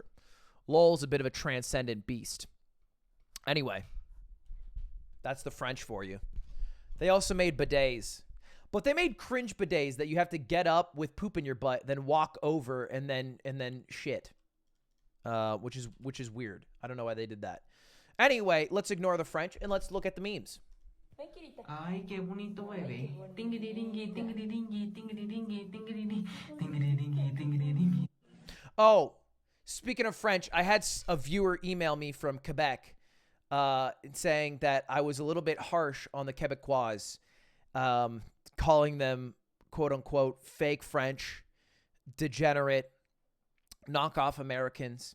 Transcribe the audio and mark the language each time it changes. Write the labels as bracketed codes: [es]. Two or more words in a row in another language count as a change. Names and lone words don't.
[en] Lol's a bit of a transcendent beast. Anyway, that's the French for you. They also made bidets. But they made cringe bidets that you have to get up with poop in your butt, then walk over and then shit. Which is weird. I don't know why they did that. Anyway, let's ignore the French and let's look at the memes. [es] Ay, qué bonito bebé. Tingiri-dingi, tingiri-dingi, tingiri-dingi, tingiri-dingi, tingiri-dingi, tingiri-dingi. [en] Oh, speaking of French, I had a viewer email me from Quebec saying that I was a little bit harsh on the Quebecois, calling them, quote-unquote, fake French, degenerate, knockoff Americans.